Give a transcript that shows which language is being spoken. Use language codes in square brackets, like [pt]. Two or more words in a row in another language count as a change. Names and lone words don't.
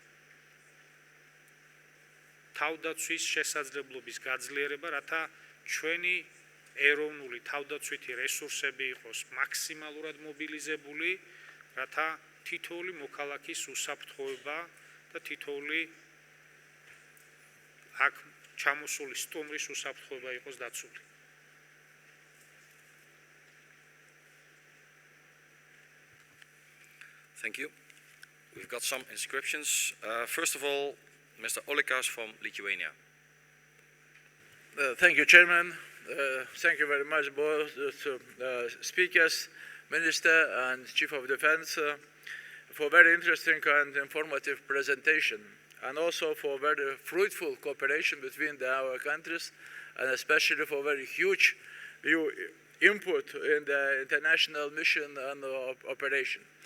[ka] თავდაცვის შესაძლებლობის გაძლიერება რათა ჩვენი ეროვნული თავდაცვითი რესურსები იყოს მაქსიმალურად მობილიზებული რათა თითოეული მოქალაქის უსაფრთხოება და თითოეული აქ ჩამოსული სტუმრის უსაფრთხოება იყოს დაცული [en] Thank you. We've got some inscriptions. First of all, Mr. Olekas from Lithuania. Thank you, Chairman. Thank you very much, both speakers, Minister and Chief of Defense, for very interesting and informative presentation, and also for very fruitful cooperation between our countries, and especially for very huge input in the international mission and operation.